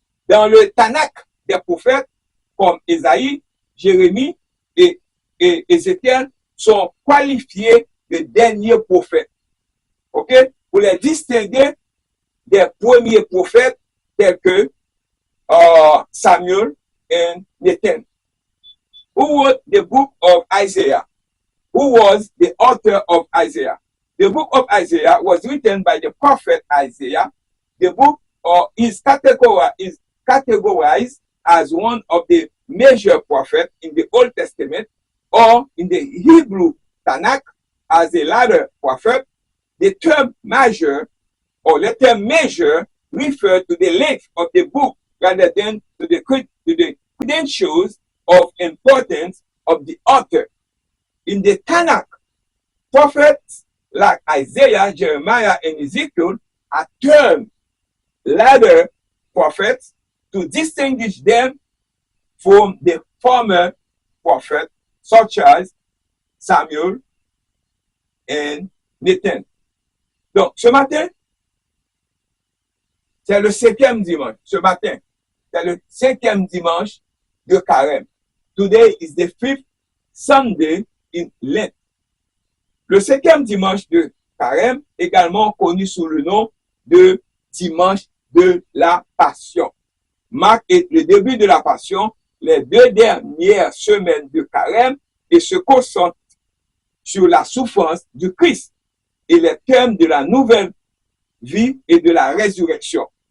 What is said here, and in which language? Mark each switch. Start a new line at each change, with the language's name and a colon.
French: Dans le Tanakh des prophètes, comme Ésaïe, Jérémie et Ézéchiel, sont qualifiés de derniers prophètes, ok? Pour les distinguer des premiers prophètes tels que Samuel et Nathan.
English: Who wrote the book of Isaiah? Who was the author of Isaiah? The book of Isaiah was written by the prophet Isaiah. The book is categorized as one of the major prophets in the Old Testament, or in the Hebrew Tanakh as a latter prophet. The term major or the term measure refer to the length of the book rather than to the credentials of importance of the author. In the Tanakh, prophets like Isaiah, Jeremiah, and Ezekiel, are termed latter prophets to distinguish them from the former prophets, such as Samuel and Nathan.
French: Donc, ce matin, c'est le 5e dimanche. Ce matin, c'est le 5e dimanche de Carême.
English: Today is the 5th Sunday in Lent.
French: Le 5e dimanche de Carême, également connu sous le nom de dimanche de la Passion, marque le début de la Passion, les 2 dernières semaines de Carême, et se concentre sur la souffrance du Christ et les thèmes de la nouvelle vie et de la résurrection.